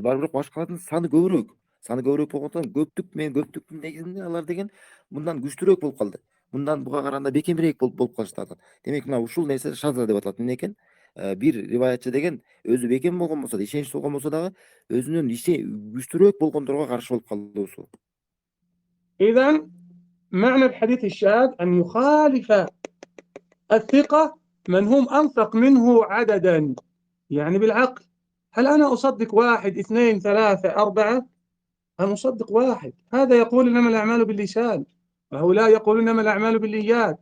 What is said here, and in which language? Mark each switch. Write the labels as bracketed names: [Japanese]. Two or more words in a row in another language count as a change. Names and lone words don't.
[Kyrgyz] Бирок башкалардын саны көбүрөөк. Саны көбүрөөк болгондон көптүктүн негизинде алар деген мындан күчтүүрөөк болуп калды. Мындан буга караганда бекемирээк болуп калышты. Демек мына ушул нерсе шаза деп аталат. Эмне экен? Бир риваятчы деген өзү бекем болгон болсо да, ишеничтүү болгон болсо дагы өзүнүн күчтүүрөөк болгондорго каршы болуп калуусу. [Arabic] إذن معنى الحديث الشاذ أن يخالف الثقة من هم أنثق منه عددا، يعني بالعقل. هل أنا أصدق 1 2 3 4؟ أنا أصدق 1. هذا يقول إنما الأعمال باللسان، وهؤلاء يقولون إنما الأعمال بالنيات.